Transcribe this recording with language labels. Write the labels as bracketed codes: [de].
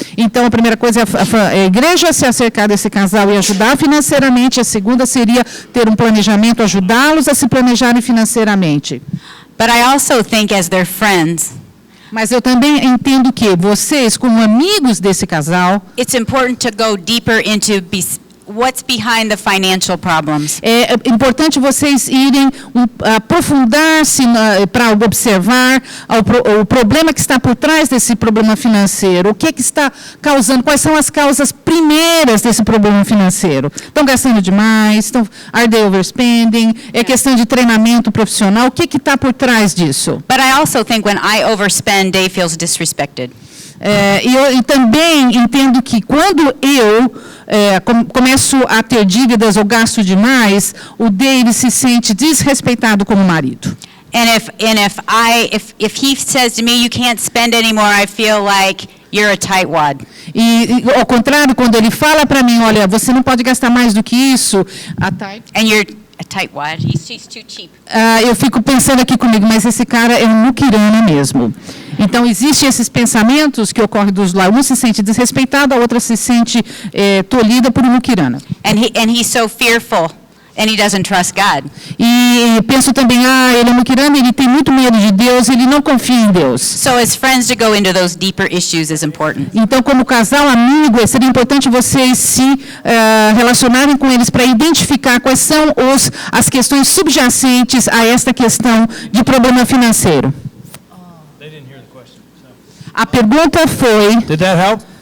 [pt] Então, a primeira coisa é a igreja se acercar desse casal e ajudar financeiramente. A segunda seria ter um planejamento, ajudá-los a se planejarem financeiramente. [en] But I also think as their friends, [pt] Mas eu também entendo que vocês, como amigos desse casal, [en] it's important to go deeper into what's behind the financial problems. [pt] é importante vocês irem aprofundar-se para observar o problema que está por trás desse problema financeiro. O que está causando? Quais são as causas primeiras desse problema financeiro? Estão gastando demais? [en] Are they overspending? [pt] É questão de treinamento profissional? O que está por trás disso? [en] But I also think when I overspend, Dave feels disrespected. [pt] E também entendo que quando eu começo a ter dívidas ou gasto demais, o Dave se sente desrespeitado como marido. [en] And if he says to me, you can't spend anymore, I feel like you're a tightwad. [pt] E ao contrário, quando ele fala para mim, olha, você não pode gastar mais do que isso, [en] And you're a tightwad. He's too cheap. [pt] eu fico pensando aqui comigo, mas esse cara é um muquirana mesmo. Então, existem esses pensamentos que ocorrem dos lados. Um se sente desrespeitado, a outra se sente tolhida por um muquirana. [en] And he's so fearful And he doesn't trust God. [pt] E penso também, ele é muquirana, ele tem muito medo de Deus, ele não confia em Deus. [en] So as friends to go into those deeper issues is important. [pt] Então, como casal amigo, seria importante vocês se relacionarem com eles para identificar quais são as questões subjacentes a esta questão de problema financeiro. A pergunta foi... [en] Did that help?